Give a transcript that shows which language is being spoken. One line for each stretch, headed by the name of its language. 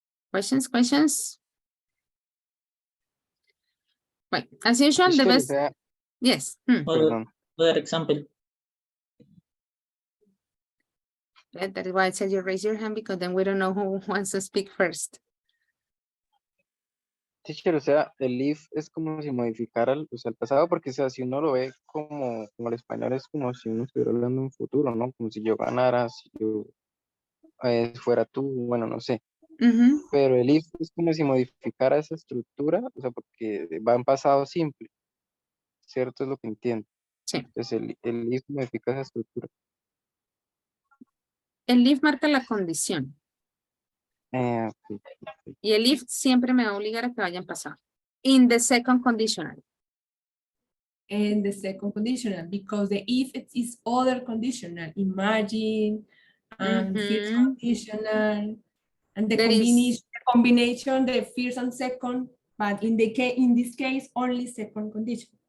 English: Questions? Well, as usual, the best. Yes. Other example. That is why I said you raise your hand, because then we don't know who wants to speak first.
Spanish: Teacher, o sea, el if es como si modificara o sea, el pasado, porque o sea, si uno lo ve como el español es como si uno estuviera hablando en futuro, ¿no? Como si yo ganara, si yo fuera tú, bueno, no sé. Pero el if es como si modificara esa estructura, o sea, porque va en pasado simple, ¿cierto? Es lo que entiendo. Sí. Entonces el if modifica esa estructura. El if marca la condición. Okay. Y el if siempre me va a obligar a que vaya en pasado.
English: In the second conditional. And the second conditional, because the if it is other conditional, imagine, and first conditional, and the combination, the first and second, but in this case, only second condition.